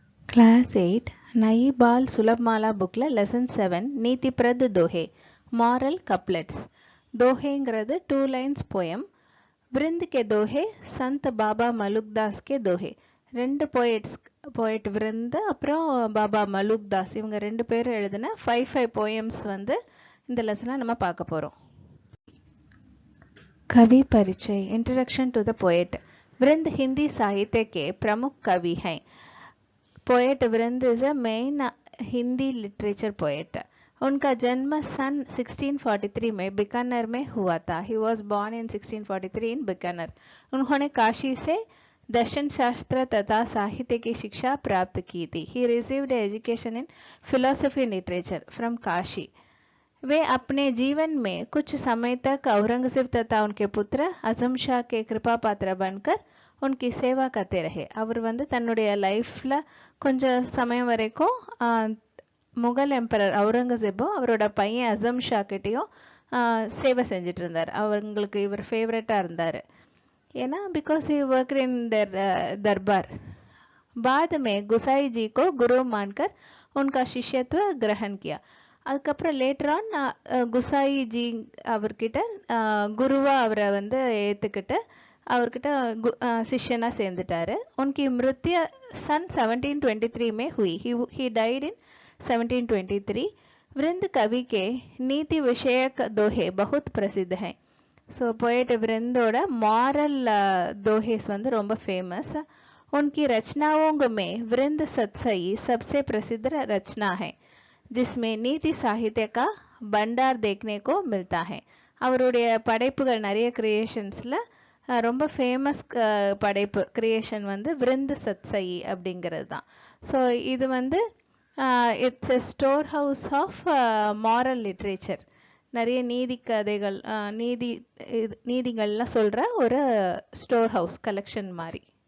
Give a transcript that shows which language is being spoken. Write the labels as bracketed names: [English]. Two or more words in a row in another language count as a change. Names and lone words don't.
[Tamil] Class 8 नई बाल सुलभ माला bookல lesson 7 நீதிப்பிரத் दोहे [English] moral couplets [Tamil] दोहेங்கிறது 2 [English] lines poem [Hindi] वृंद के दोहे संत बाबा मलुकदास के दोहे [Tamil] ரெண்டு poet वृंद அப்புறம் பாபா மலுக்தாஸ் இவங்க ரெண்டு பேரும் எழுதின 5 poems வந்து இந்த லெசன்ல நம்ம பார்க்க போறோம். [Hindi] कवि परिचय [English] introduction to the poet. [Hindi] वृंद हिंदी साहित्य के प्रमुख कवि हैं. [English] Poet Vrind is a main Hindi literature poet. [Hindi] उनका जन्म सन 1643 में बीकानेर में हुआ था. [English] He was born in 1643 in Bikaner. [Hindi] उन्होंने काशी से दर्शन शास्त्र तथा साहित्य की शिक्षा प्राप्त की थी. [English] He received education in philosophy literature from Kashi. [Hindi] वे अपने जीवन में कुछ समय तक औरंगजेब तथा उनके पुत्र अजम शाह के कृपा पात्र बनकर उनकी सेवा करते रहे. [Tamil] அவர் வந்து தன்னுடைய லைஃப்ல கொஞ்சம் சமயம் வரைக்கும் [English] Mughal emperor [Tamil] அவுரங்கசீபும் அவரோட பையன் அசம் ஷா கிட்டையும் சேவை செஞ்சுட்டு இருந்தார். அவங்களுக்கு இவர் ஃபேவரட்டா இருந்தார். [English] ஏன்னா because he worked in darbar. [Hindi] बाद में गुसाई जी को गुरु मानकर उनका शिष्यत्व ग्रहण किया. [Tamil] அதுக்கப்புறம் லேட்டரான் குசாயி ஜி அவர்கிட்ட குருவா அவரை வந்து ஏற்றுக்கிட்டு அவர்கிட்ட சிஷ்யனா சேர்ந்துட்டாரு. [Hindi] उनकी मृत्यु सन 1723 में हुई. [English] he died in 1723. [Hindi] वृंद कवि के नीति विषयक दोहे बहुत प्रसिद्ध हैं. [Tamil] ஸோ पोएट वृंदோட मॉरल दोहेस வந்து ரொம்ப फेमस. [Hindi] उनकी रचनाओं में वृंद सत्सई सबसे प्रसिद्ध रचना है जिसमें नीति साहित्य का भंडार देखने को मिलता है. [Tamil] அவருடைய படைப்புகள் நிறைய கிரியேஷன்ஸ்ல ரொம்ப ஃபேமஸ் படைப்பு கிரியேஷன் வந்து விருந்த சத்சயி அப்படிங்கிறது தான். ஸோ இது வந்து [English] it's a store house of moral literature. [Tamil] நிறைய நீதி கதைகள் நீதிகள்லாம் சொல்ற ஒரு [English] store house collection [Tamil] மாதிரி.